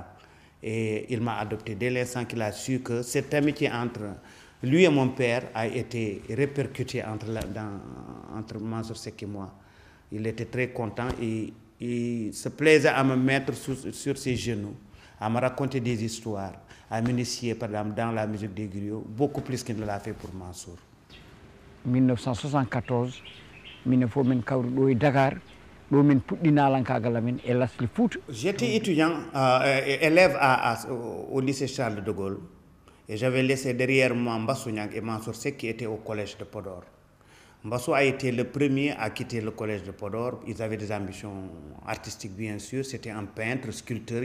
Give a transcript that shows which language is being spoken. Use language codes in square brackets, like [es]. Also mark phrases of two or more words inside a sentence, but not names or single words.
[fr] Et il m'a adopté dès l'instant qu'il a su que cette amitié entre lui et mon père a été répercutée entre Mansour Seck et moi. Il était très content et il se plaisait à me mettre sur ses genoux, à me raconter des histoires, à m'initier par exemple dans la musique des griots, beaucoup plus qu'il ne l'a fait pour Mansour. [ff] 1974, min fof min kawri ɗo e Dakar, ɗo min puɗɗi nalankagal amen e Lasli Fouta. [fr] J'étais étudiant, élève au lycée Charles de Gaulle, et j'avais laissé derrière moi Mbassou Niang et Mansour Seck qui étaient au collège de Podor. Mbassou a été le premier à quitter le collège de Podor. Ils avaient des ambitions artistiques, bien sûr. C'était un peintre, sculpteur.